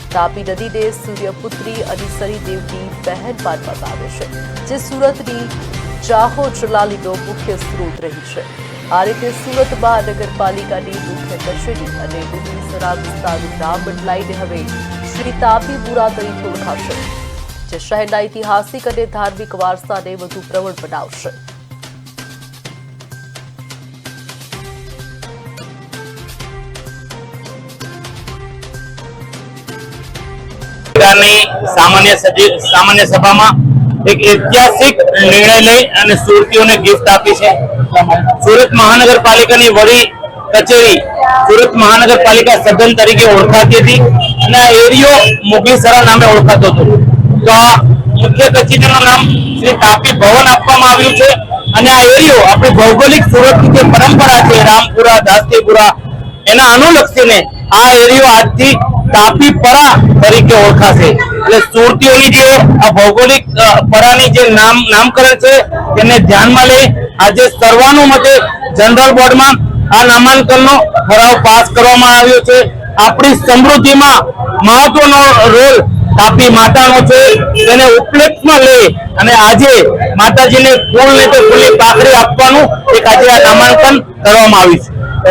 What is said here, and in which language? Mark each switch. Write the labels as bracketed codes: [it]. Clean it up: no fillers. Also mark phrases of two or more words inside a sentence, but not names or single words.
[gu] તાપી નદીને સૂર્યપુત્રી અનિસરી દેવની બહેન માનવામાં આવે છે, જે સુરતની જાહો જલાલીનો મુખ્ય સ્ત્રોત રહી છે। આ રીતે સુરત મહાનગરપાલિકાની મુખ્ય કચેરી અને મુગલીસરા વિસ્તારનું નામ બદલાઈને હવે શ્રી તાપીપુરા તરીકે ઓળખાશે, જે શહેરના ઐતિહાસિક અને ધાર્મિક વારસાને વધુ પ્રબળ બનાવશે। [hi] सामान्य सभा में [gu] એક ઐતિહાસિક નિર્ણય લઈ અને સુરતીઓને ગિફ્ટ આપી છે। સૂરત મહાનગરપાલિકા કી વડી કચેરી સૂરત મહાનગરપાલિકા સદન તરીકે ઓળખાતી થી અને આ એરિયો મુગલીસરા નામે ઓળખાતો હતો। તો આ મુખ્ય કચેરીનું નામ શ્રી તાપી ભવન આપવામાં આવ્યું છે અને આ એરિયો આપણી ભૌગોલિક સૂરતની જે પરંપરા છે રામપુરા દાસ્તીપુરા એના અનુલક્ષીને આ એરિયો આજથી તાપીપરા તરીકે ઓળખાશે। એટલે સુરતીઓની જે આ ભૌગોલિક પરાની જે નામકરણ છે તેને ધ્યાનમાં લઈ આજે સર્વાનુમતે જનરલ બોર્ડમાં આ નામાંકનનો ઠરાવ પાસ કરવામાં આવ્યો છે। આપણી સમૃદ્ધિમાં મહત્વનો રોલ તાપી માતાનો છે, તેને ઉપલેક્ષમાં લઈ અને આજે માતાજીને ફૂલ ને તો ફૂલની પાખડી આપવાનું એક આજે આ નામાંકન કરવામાં આવ્યું છે।